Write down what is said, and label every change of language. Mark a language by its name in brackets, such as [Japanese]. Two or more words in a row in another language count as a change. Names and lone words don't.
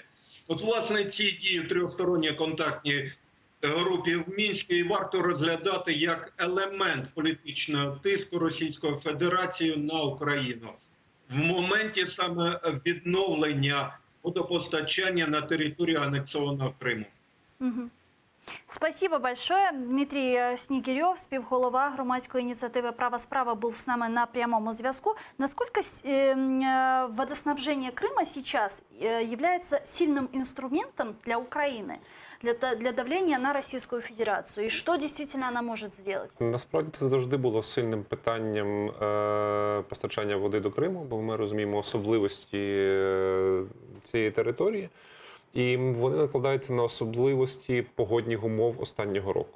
[Ukrainian] От, власне, ці дії трьохсторонньої контактні групі в Мінську і варто розглядати як елемент політичного тиску Російської Федерації на Україну в моменті саме відновлення водопостачання на території анексованого Криму. [Russian] Спасибо большое. [Ukrainian] Дмитрий Снігирьов, співголова громадської ініціативи «Право справа», був з нами на прямому зв'язку. [Russian] Насколько водоснабжение Крыма сейчас является сильным инструментом для Украины, для давления на Російську Федерацію? [Ukrainian] І що дійсно вона може зробити? Насправді це завжди було сильним питанням постачання води до Криму, бо ми розуміємо особливості цієї території. І вони накладаються на особливості погодних умов останнього року.